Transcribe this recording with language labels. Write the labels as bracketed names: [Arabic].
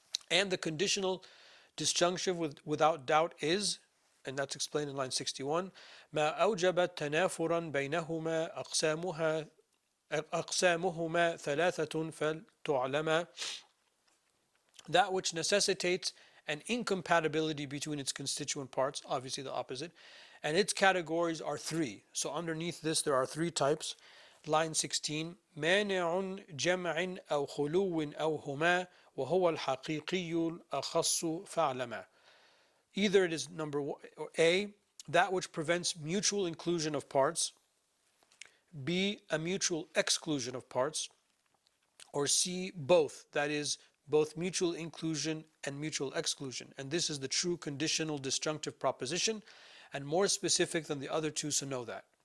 [English] And the conditional disjunctive without doubt is, and that's explained in line 61, [Arabic] ما أوجب تنافرا بينهما أقسامهما ثلاثة فلتعلم. [English] That which necessitates an incompatibility between its constituent parts, obviously the opposite, and its categories are three. So underneath this there are three types. Line 16, [Arabic] مانع جمع أو خلو أو هما وهو الحقيقي الأخص فاعلما. [English] Either it is number A, that which prevents mutual inclusion of parts, B, a mutual exclusion of parts, or C, both, that is, both mutual inclusion and mutual exclusion. And this is the true conditional disjunctive proposition, and more specific than the other two, so know that.